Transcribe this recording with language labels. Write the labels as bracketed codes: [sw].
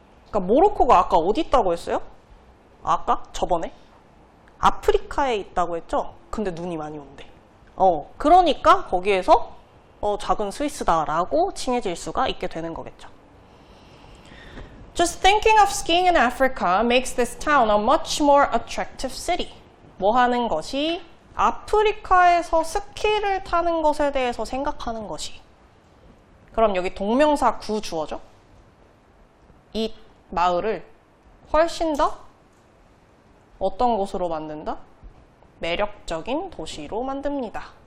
[ko] 그러니까 모로코가 아까 어디 있다고 했어요? 아까? 저번에? 아프리카에 있다고 했죠? 근데 눈이 많이 온대. 그러니까 거기에서 작은 스위스다라고 칭해질 수가 있게 되는 거겠죠. [en] Just thinking of skiing in Africa makes this town a much more attractive city. [ko] 뭐 하는 것이? 아프리카에서 스키를 타는 것에 대해서 생각하는 것이. 그럼 여기 동명사 구 주어죠? 이 마을을 훨씬 더 어떤 곳으로 만든다? 매력적인 도시로 만듭니다.